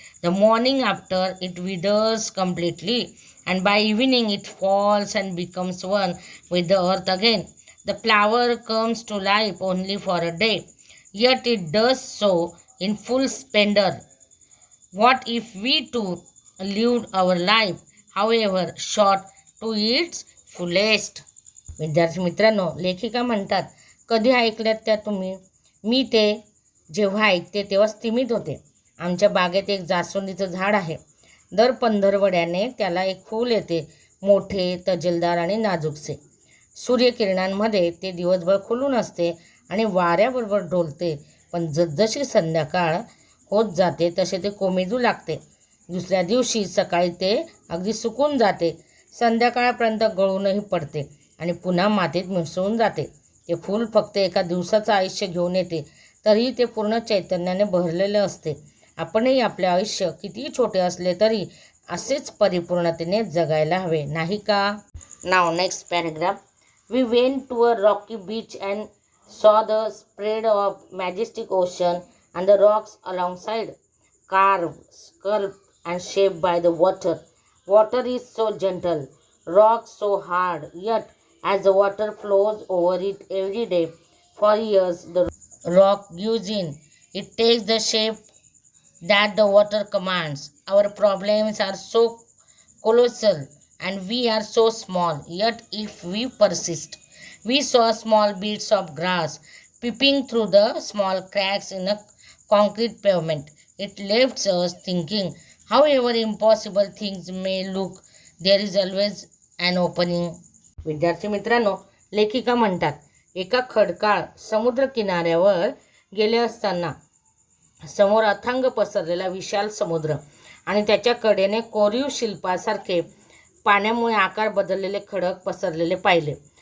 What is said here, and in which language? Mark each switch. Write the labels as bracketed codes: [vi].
[en] The morning after, it withers completely, and by evening, it falls and becomes one with the earth again. The flower comes to life only for a day, yet it does so in full splendor. What if we too lived our life, however short, to its fullest? [mr] विद्यार्थी मित्रांनो, लेखिका म्हणतात, कधी ऐकल्यात त्या तुम्ही? मी ते जेव्हा ऐकते तेव्हा स्तिमित होते. आमच्या बागेत एक जास्वंदीचं झाड आहे. दर पंधरवड्याने त्याला एक फूल येते, मोठे, तजेलदार आणि नाजूकसे. सूर्यकिरणांमध्ये ते दिवसभर खुलून असते आणि वाऱ्याबरोबर डोलते, पण जसजशी संध्याकाळ होत जाते तसे ते कोमेजू लागते. दुसऱ्या दिवशी सकाळी ते अगदी सुकून जाते, संध्याकाळपर्यंत गळूनही पडते आणि पुन्हा मातीत मिसळून जाते. ते फूल फक्त एका दिवसाचं आयुष्य घेऊन येते, तरीही ते पूर्ण चैतन्याने भरलेले असते. आपणही आपले आयुष्य कितीही छोटे असले तरी असेच परिपूर्णतेने जगायला हवे, नाही का? [en] नाव next paragraph. We went to a rocky beach and saw the spread of majestic ocean and the rocks alongside, carved, sculpted, and shaped by the water. Water is so gentle, rocks so hard, yet as the water flows over it every day, for years the rock gives in. It takes the shape that the water commands. Our problems are so colossal and we are so small, yet if we persist. We saw small bits of grass peeping through the small cracks in a concrete pavement. It left us thinking, however impossible things may look, there is always an opening. [mr] विद्यार्थी मित्रांनो, लेखिका म्हणतात, एका खडकाळ समुद्र किनाऱ्यावर गेले असताना समोर अथांग पसरलेला विशाल समुद्र आणि त्याच्या कडेने कोरीव शिल्पासारखे पाण्यामुळे आकार बदललेले खडक पसरलेले पाहिले.